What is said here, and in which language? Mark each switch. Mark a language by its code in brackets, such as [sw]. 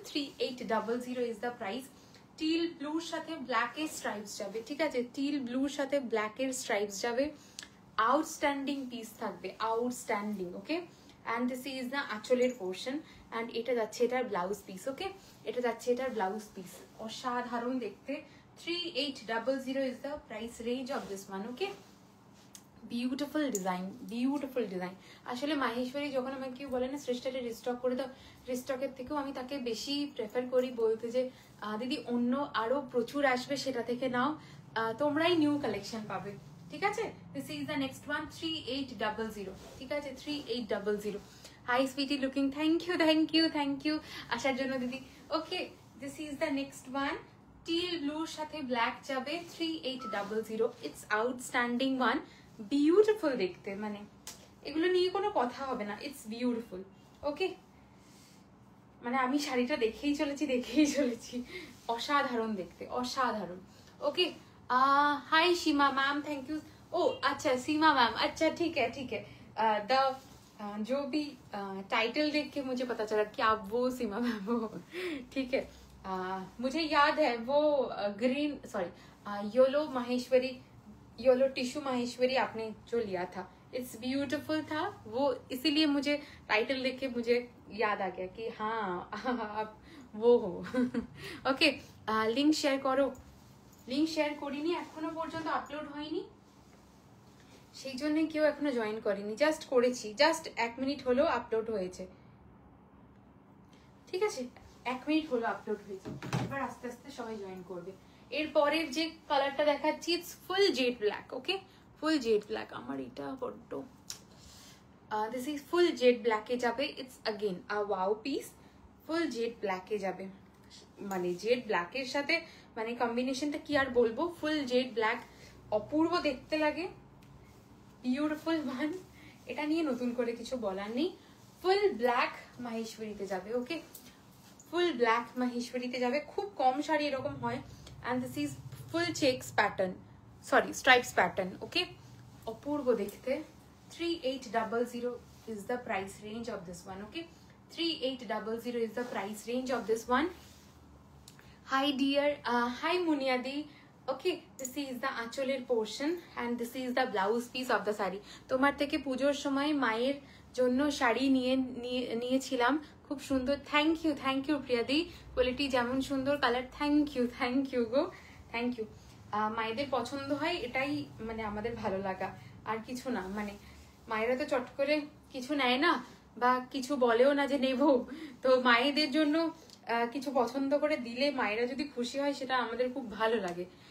[bn] 3800 [en] Is the price. [bn] Till ব্লুর সাথে ব্ল্যাকের স্ট্রাইপস যাবে, ঠিক আছে? টিল ব্লুর সাথে ব্ল্যাকের স্ট্রাইপস যাবে। আউটস্ট্যান্ডিং পিস থাকবে, outstanding. [en] okay, and this is the [bn] আঁচলের পোর্শন, অ্যান্ড এটা যাচ্ছে এটার ব্লাউজ পিস। ওকে, এটা যাচ্ছে এটার ব্লাউজ পিস। অসাধারণ দেখতে। [en] 3800 is the price range of this one. Okay, beautiful design, beautiful design. [bn] আসলে মাহেশ্বরী যখন আমাকে কেউ বলে না শ্রেষ্ঠাটা রিস্টক করে দাও, রিস্টকের থেকেও আমি তাকে বেশি প্রেফার করি বলতে যে দিদি অন্য আরো প্রচুর আসবে, সেটা থেকে নাও, তোমরাই নিউ কালেকশন পাবে, ঠিক আছে? [en] this is the next one, 3800, [bn] ঠিক আছে? [en] 3800। Hi sweetie looking, thank you thank you thank you [bn] আসার জন্য দিদি। [en] okay, this is the next one, teal ব্লুর [bn] সাথে [en] Black যাবে, 3800। It's outstanding one, [bn] বিউটিফুল দেখতে, মানে এগুলো নিয়ে কোনো কথা হবে না। [en] It's beautiful. [bn] ওকে, মানে আমি শাড়িটা দেখেই চলেছি, অসাধারণ দেখতে, অসাধারণ। [hi] ওকে, हाय सीमा मैम, [en] Thank you. [hi] ओ अच्छा सीमा मैम, अच्छा ठीक है द जो भी टाइटल देख के मुझे पता चला कि आप वो सीमा मैम हो, ठीक है? मुझे याद है वो green sorry YOLO Maheshwari, YOLO tissue Maheshwari आपने जो लिया था, [en] it's beautiful [hi] था वो, इसीलिए मुझे टाइटल देख के मुझे याद आ गया कि हाँ आप वो हो। ओके, लिंक शेयर करो। [bn] লিঙ্ক শেয়ার করিনি, এখনো পর্যন্ত আপলোড হয়নি, সেই জন্য কেউ এখনো জয়েন করেনি। জাস্ট করেছি, জাস্ট 1 মিনিট হলো আপলোড হয়েছে, ঠিক আছে? 1 মিনিট হলো আপলোড হয়েছে। এবার আস্তে আস্তে সবাই জয়েন করবে। এরপরের যে কালারটা দেখাচ্ছি, [en] It's full jet black. [bn] Okay, full jet black. আমার এটা বড্ড, [en] this is full jet ব্ল্যাকে [bn] যাবে। [en] It's again a wow piece. [bn] Full jade ব্ল্যাকে যাবে, মানে জেড ব্ল্যাকের সাথে মানে কম্বিনেশনটা কি আর বলবো, ফুল জেড ব্ল্যাক অপূর্ব দেখতে লাগে, [en] Beautiful one. [bn] এটা নিয়ে নতুন করে কিছু বলার নেই। ফুল ব্ল্যাক মাহেশ্বরীতে যাবে। ওকে, ফুল ব্ল্যাক মাহেশ্বরীতে যাবে। খুব কম শাড়ি এরকম হয়। [en] And this is full checks pattern, sorry stripes pattern. [bn] ওকে, অপূর্ব দেখতে। [en] 3800 is the price range of this one. Okay, 3800 is the price range of this one. Hi dear, hi Muniadi. Okay, this is the আঁচলের portion and this is the blouse piece of the saree. [bn] তোমার থেকে পুজোর সময় মায়ের জন্য শাড়ি নিয়েছিলাম, খুব সুন্দর। থ্যাংক ইউ প্রিয়াদি, কোয়ালিটি যেমন সুন্দর, colour, thank you go, thank you. মায়েদের পছন্দ হয় এটাই মানে আমাদের ভালো লাগা, আর কিছু না। মানে মায়েরা তো চট করে কিছু নেয় না বা কিছু বলেও না যে নেব, তো মায়েদের জন্য কিছু পছন্দ করে দিলে মায়েরা যদি খুশি হয় সেটা আমাদের খুব ভালো লাগে।